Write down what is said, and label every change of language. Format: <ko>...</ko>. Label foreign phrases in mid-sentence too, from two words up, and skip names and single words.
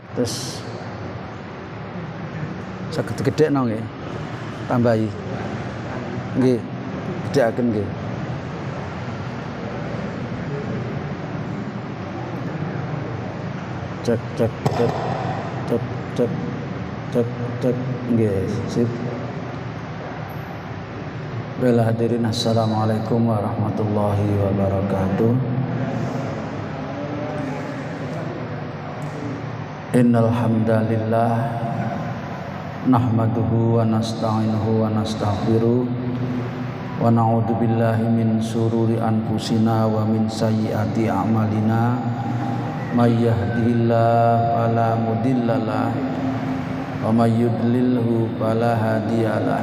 <jv>Terus saged gedhekno nggih. Tambahi. Nggih. Gedhekaken nggih. Cek cek cek cek cek cek cek nggih. Sip. Wala hadirin,</jv> <ar>السلام عليكم ورحمة الله وبركاته. إن الحمد لله نحمده ونستعينه ونستغفره ونعوذ بالله من شرور أنفسنا ومن سيئات أعمالنا من يهده الله فلا مضل له ومن يضلل فلا هادي له.</ar>